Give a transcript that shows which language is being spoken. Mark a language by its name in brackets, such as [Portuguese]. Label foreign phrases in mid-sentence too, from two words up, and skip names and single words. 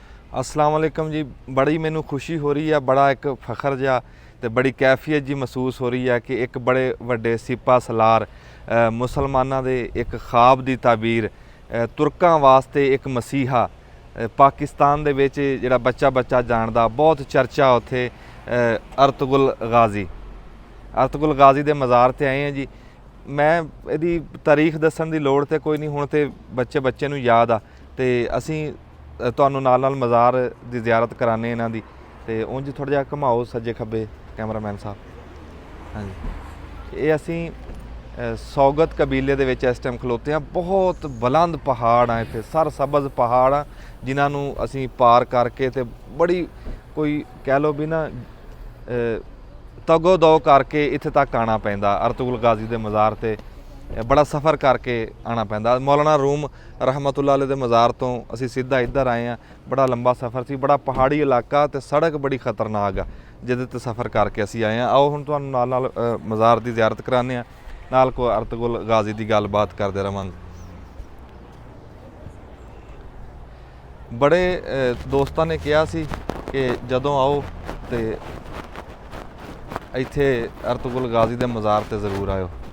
[Arabic] السلام عليكم जी। [Punjabi] ਬੜੀ ਮੈਨੂੰ ਖ਼ੁਸ਼ੀ ਹੋ ਰਹੀ ਹੈ, ਬੜਾ ਇੱਕ ਫ਼ਖ਼ਰ ਜਿਹਾ ਤੇ ਬੜੀ ਕੈਫ਼ੀਅਤ ਜੀ ਮਹਿਸੂਸ ਹੋ ਰਹੀ ਹੈ ਕਿ ਇੱਕ ਬੜੇ ਵੱਡੇ ਸਿਪਾ ਸਲਾਰ ਮੁਸਲਮਾਨਾ ਦੇ ਇੱਕ ਖ਼ਵਾਬ ਦੀ ਤਾਬੀਰ ਤੁਰਕਾਂ ਵਾਸਤੇ ਇੱਕ ਮਸੀਹਾ ਪਾਕਿਸਤਾਨ ਦੇ ਵਿੱਚ ਜਿਹੜਾ ਬੱਚਾ ਬੱਚਾ ਜਾਣਦਾ ਬਹੁਤ ਚਰਚਾ ਉੱਥੇ ਅਰਤੁਗਰੁਲ ਗਾਜ਼ੀ ਅਰਤੁਗਰੁਲ ਗਾਜ਼ੀ ਦੇ ਮਜ਼ਾਰ ਤੇ ਆਏ ਹੈਂ ਜੀ। ਮੈਂ ਇਹਦੀ ਤਾਰੀਖ਼ ਦੱਸਣ ਦੀ ਲੋੜ ਤੇ ਕੋਈ ਨਹੀਂ, ਹੁਣ ਤੇ ਬੱਚੇ ਬੱਚੇ ਨੂੰ ਯਾਦ ਆ ਤੇ ਅਸੀਂ ਤੁਹਾਨੂੰ ਨਾਲ ਮਜ਼ਾਰ ਕੀ ਜ਼ਿਆਰਤ ਕਰਾਨੇ ਇਨ੍ਹਾਂ ਦੀ ਤੇ ਉਂਜ ਥੋੜ੍ਹਾ ਜਿਹਾ ਘੁਮਾਓ ਸੱਜੇ ਖੱਬੇ ਕੈਮਰਾਮੈਨ ਸਾਹਬ। ਹਾਂ ਜੀ, ਯੇ ਅਸੀ ਸੌਗਤ ਕਬੀਲੇ ਦੇ ਵਿੱਚ ਇਸ ਟਾਈਮ ਖਲੋਤੇ ਹੈਂ। ਬਹੁਤ ਬੁਲੰਦ ਪਹਾੜ ਆ ਇੱਥੇ, ਸਰ ਸਬਜ਼ ਪਹਾੜ ਆ ਜਿਨ੍ਹਾਂ ਅਸੀ ਪਾਰ ਕਰਕੇ ਤੇ ਬੜੀ ਕੋਈ ਕਹਿ ਲੋ ਭੀ ਨਾ ਤਗੋ ਦੋ ਕਰਕੇ ਇੱਥੇ ਤਕ ਆਣਾ ਪੈਂਦਾ। ਅਰਤੁਗਰੁਲ ਗਾਜ਼ੀ ਦੇ ਮਜ਼ਾਰ ਤੇ ਬੜਾ ਸਫ਼ਰ ਕਰਕੇ ਆਣਾ ਪੈਂਦਾ। ਮੌਲਾਨਾ ਰੂਮ ਰਹਿਮਤੁੱਲਾਹ ਅਲੈਹ ਦੇ ਮਜ਼ਾਰ ਤੋ ਅਸੀ ਸਿੱਧਾ ਇੱਧਰ ਆਏ ਹੈਂ। ਬੜਾ ਲੰਬਾ ਸਫ਼ਰ ਸੀ, ਬੜਾ ਪਹਾੜੀ ਇਲਾਕਾ ਤੇ ਸੜਕ ਬੜੀ ਖ਼ਤਰਨਾਕ ਆ ਜਿਹਦੇ ਤੇ ਸਫ਼ਰ ਕਰਕੇ ਅਸੀ ਆਏ ਹੈਂ। ਆਓ ਹੁਣ ਤੁਹਾਨੂੰ ਨਾਲ ਮਜ਼ਾਰ ਕੀ ਜ਼ਿਆਰਤ ਕਰਾਨੇ ਆ, ਨਾਲ ਕੋ ਅਰਤੁਗਰੁਲ ਗਾਜ਼ੀ ਕੀ ਗੱਲਬਾਤ ਕਰਤੇ ਰਹਾਂਗੇ। ਬੜੇ ਦੋਸਤਾਂ ਨੇ ਕਹਾ ਸੀ ਕਿ ਜਦੋਂ ਆਓ ਤੋ ਇੱਥੇ ਅਰਤੁਗਰੁਲ ਗਾਜ਼ੀ ਕੇ ਮਜ਼ਾਰ ਤੇ ਜ਼ਰੂਰ ਆਇਓ।